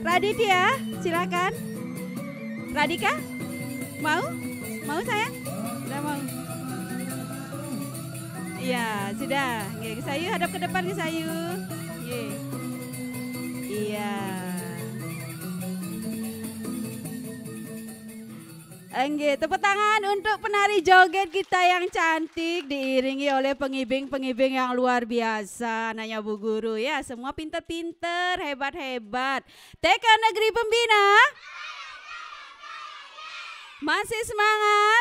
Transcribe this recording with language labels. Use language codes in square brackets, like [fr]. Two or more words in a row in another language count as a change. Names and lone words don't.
[id] Raditya, silakan. Radika, mau? Mau sayang? Sudah mau? Iya, sudah. Nggih, Sayu hadap ke depan ke Sayu. Nggih. Iya. Nggih, tepuk tangan untuk penari joget kita yang cantik diiringi oleh pengibing-pengibing yang luar biasa. Nanya Bu Guru ya, semua pinter-pinter, hebat-hebat. TK Negeri Pembina. Masih semangat?